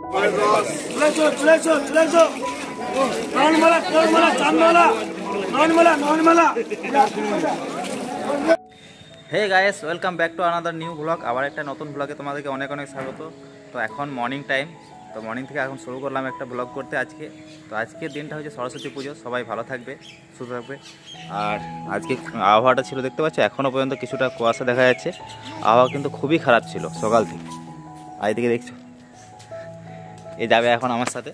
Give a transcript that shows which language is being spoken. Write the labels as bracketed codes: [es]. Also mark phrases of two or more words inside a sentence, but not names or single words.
[en] Hey guys welcome back to another new blog [bn] আবার এক নতুন ব্লগে তোমাদেরকে অনেক অনেক স্বাগত। तो এখন [en] morning time [bn] तो मर्निंग থেকে এখন শুরু করলাম একটা ব্লগ করতে আজকে। তো আজকের দিনটা হচ্ছে সরস্বতী পুজো, সবাই ভালো থাকবে সুস্থ থাকবে। আর আজকে আবহাওয়াটা ছিল দেখতে পাচ্ছ, এখনও পর্যন্ত কিছুটা কুয়াশা দেখা যাচ্ছে। আবহাওয়া কিন্তু খুবই খারাপ ছিল সকাল থেকে। আর এদিকে দেখছো এ যাবে এখন আমার সাথে।